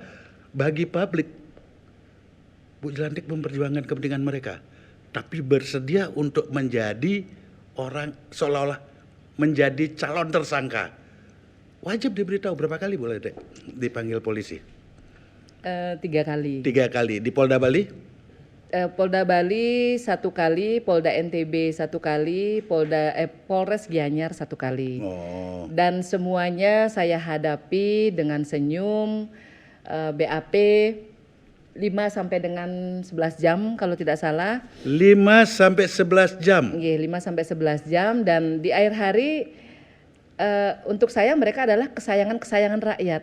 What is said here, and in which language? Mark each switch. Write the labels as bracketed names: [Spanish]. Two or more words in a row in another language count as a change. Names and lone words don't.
[Indonesian] Bagi publik, Bu Jelantik memperjuangkan kepentingan mereka, tapi bersedia untuk menjadi orang seolah-olah menjadi calon tersangka. Wajib diberitahu berapa kali boleh dek dipanggil polisi? 3 kali. 3 kali. Di Polda Bali? Polda Bali 1 kali, Polda NTB 1 kali, Polres Gianyar 1 kali. Oh. Dan semuanya saya hadapi dengan senyum, BAP 5 sampai dengan 11 jam kalau tidak salah. 5 sampai 11 jam. Nggih, 5 sampai 11 jam, dan di akhir hari untuk saya mereka adalah kesayangan rakyat.